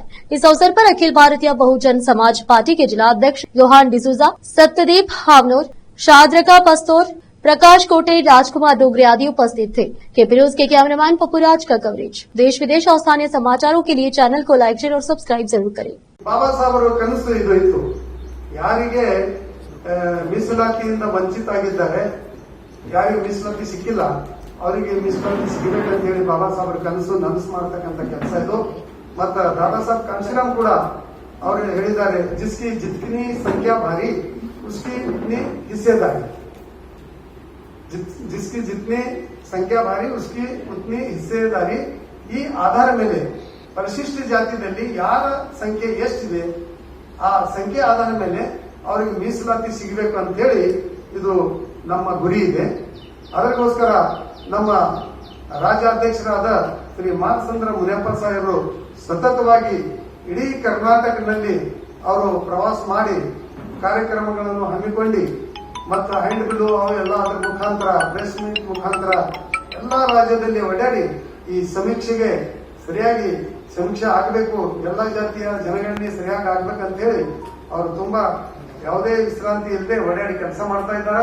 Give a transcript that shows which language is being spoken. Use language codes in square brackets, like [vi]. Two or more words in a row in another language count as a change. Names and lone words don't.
[hi] इस अवसर पर अखिल भारतीय बहुजन समाज पार्टी के जिला अध्यक्ष योहान डिसूजा, सत्यदीप हावनोर, शाद्रका पस्तोर, प्रकाश कोटे, राजकुमार डोगरे आदि उपस्थित थे। केपी न्यूज के कैमरामैन पप्पूराज का कवरेज। देश विदेश और स्थानीय समाचारों के लिए चैनल को लाइक, शेयर और सब्सक्राइब जरूर करें। [kn] बाबा साहब कनसु ಇದು ಇತ್ತು, ಯಾರಿಗೆ ಮೀಸಲಾತಿಯಿಂದ ವಂಚಿತರಾಗಿದ್ದಾರೆ, ಯಾರಿಗೆ ಮೀಸಲಾತಿ ಸಿಕ್ಕಿಲ್ಲ ಅವರಿಗೆ ಮೀಸಲಾತಿ ಸಿಗಬೇಕಂತ ಹೇಳಿ ಬಾಬಾ ಸಾಹೇಬರ ಕನಸು ನನಸು ಮಾಡತಕ್ಕಂತ ಕೆಲಸ ಇದು। ಮತ್ತು ದಾದಾ ಸಾಹೇಬ್ ಕಾನ್ಶಿರಾಮ್ ಕೂಡ ಅವರು ಹೇಳಿದ್ದಾರೆ, [hi] जिसकी जितनी संख्या भारी उसकी उतनी हिस्सेदारी, जिसकी जितनी संख्या भारी उसकी उतनी हिस्सेदारी। [kn] ಈ ಆಧಾರ ಮೇಲೆ ಪರಿಶಿಷ್ಟ ಜಾತಿಯಲ್ಲಿ ಯಾರ ಸಂಖ್ಯೆ ಎಷ್ಟಿದೆ ಆ ಸಂಖ್ಯೆ ಆಧಾರ ಮೇಲೆ ಅವರಿಗೆ ಮೀಸಲಾತಿ ಸಿಗಬೇಕು ಅಂತ ಹೇಳಿ ಇದು ನಮ್ಮ ಗುರಿ ಇದೆ। ಅದಕ್ಕೋಸ್ಕರ ನಮ್ಮ ರಾಜ್ಯಾಧ್ಯಕ್ಷರಾದ ಶ್ರೀ ಮಾನಸಂದ್ರ ಮುನಿಯಪ್ಪ ಸಾಹೇಬರು ಸತತವಾಗಿ ಇಡೀ ಕರ್ನಾಟಕದಲ್ಲಿ ಅವರು ಪ್ರವಾಸ ಮಾಡಿ ಕಾರ್ಯಕ್ರಮಗಳನ್ನು ಹಮ್ಮಿಕೊಂಡು ಮತ್ತು [en] hand bill [kn] ಅವೆಲ್ಲ ಅದರ ಮುಖಾಂತರ [en] press meet [kn] ಮುಖಾಂತರ ಎಲ್ಲಾ ರಾಜ್ಯದಲ್ಲಿ ಓಡಾಡಿ ಈ ಸಮೀಕ್ಷೆಗೆ ಸರಿಯಾಗಿ ಸಮೀಕ್ಷೆ ಆಗಬೇಕು, ಎಲ್ಲಾ ಜಾತಿಯ ಜನಗಣನೆ ಸರಿಯಾಗಿ ಆಗ್ಬೇಕಂತ ಹೇಳಿ ಅವರು ತುಂಬಾ ಯಾವುದೇ ವಿಶ್ರಾಂತಿ ಇಲ್ಲದೆ ಓಡಾಡಿ ಕೆಲಸ ಮಾಡ್ತಾ ಇದ್ದಾರೆ।